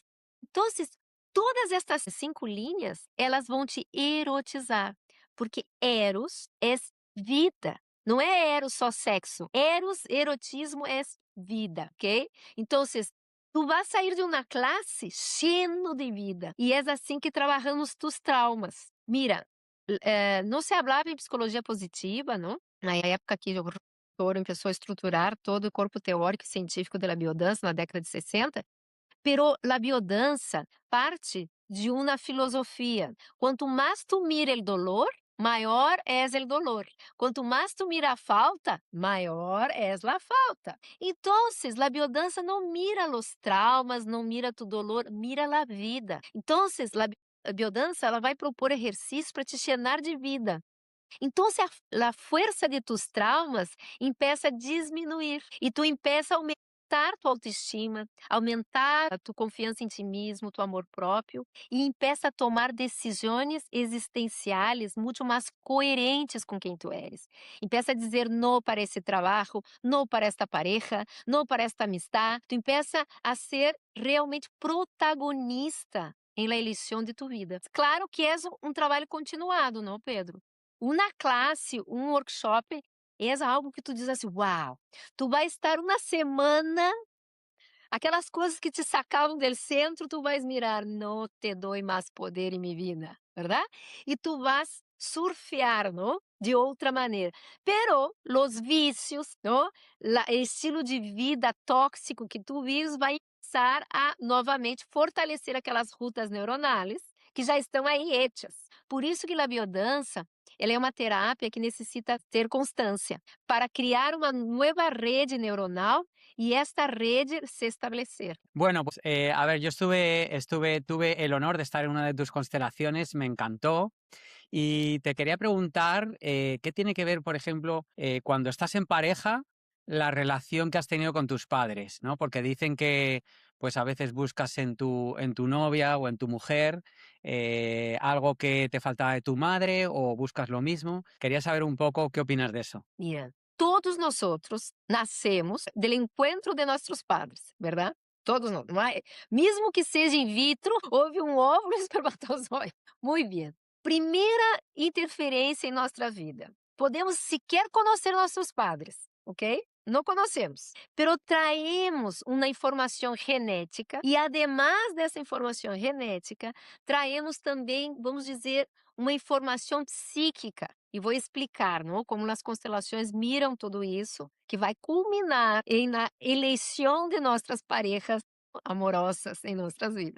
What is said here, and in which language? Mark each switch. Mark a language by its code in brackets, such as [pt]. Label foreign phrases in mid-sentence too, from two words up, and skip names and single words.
[pt] Então, todas estas 5 linhas, elas vão te erotizar, porque eros é vida. Não é eros só sexo. Eros, erotismo é vida, ok? Então, [es] tu vas [pt] sair de uma classe cheio de vida. E é assim que trabalhamos [es] tus traumas. [pt] Mira, não se falava em psicologia positiva, não? Na época que o Toro começou a estruturar todo o corpo teórico e científico da biodança, na década de 60, pero a biodança parte de uma filosofia. Quanto mais tu mira o dolor, maior é o dolor. Quanto mais tu mira a falta, maior é a falta. Então, a biodança não mira os traumas, não mira [es] tu dolor, [pt] mira a vida. Então, a biodança ela vai propor exercícios para te llenar de vida. Então, a força de [es] tus traumas empieza [pt] a diminuir e [es] tu empieza [pt] a aumentar tua autoestima, aumentar a tua confiança em ti mesmo, [es] tu amor [pt] próprio e empieza a tomar decisões existenciais muito mais coerentes com quem [es] tu eres. [pt] Empieza a dizer não para esse trabalho, não para esta pareja, não para esta amistade. [es] Tu empieza [pt] a ser realmente protagonista em la eleição de tu vida. Claro que é um trabalho continuado, não, Pedro? Uma classe, um workshop, é algo que tu diz assim, uau, tu vai estar uma semana, aquelas coisas que te sacavam do centro, tu vais mirar, não te dou mais poder em minha vida, verdade? E [es] tu vas surfear, [pt] não? De outra maneira. [es] Pero los [pt] vícios, não? O estilo de vida tóxico que tu vives vai começar a novamente fortalecer aquelas rutas neuronais que já estão aí hechas. Por isso que a biodança ela é uma terapia que necessita ter constância para criar uma nova rede neuronal y esta rede se establecer. [es] Bueno, pues a ver, yo tuve el honor de estar en una de tus constelaciones, me encantó. Y te quería preguntar, ¿qué tiene que ver, por ejemplo, cuando estás en pareja, la relación que has tenido con tus padres, ¿no? Porque dicen que, pues a veces buscas en tu novia o en tu mujer algo que te faltaba de tu madre o buscas lo mismo. Quería saber un poco qué opinas de eso. [pt] Mira, todos nosotros nascemos [es] del encuentro [pt] de nossos padres, verdade? Todos nós, não é? Mesmo que seja in vitro, houve um óvulo e espermatozoide. Muito bem. Primeira interferência em nossa vida. Podemos sequer conhecer nossos padres, ok? Não conhecemos, [es] pero traemos [pt] uma informação genética e, además dessa informação genética, traemos também, vamos dizer, uma informação psíquica. E vou explicar, não? Como as constelações miram tudo isso, que vai culminar na eleição de nossas parejas amorosas em nossas vidas.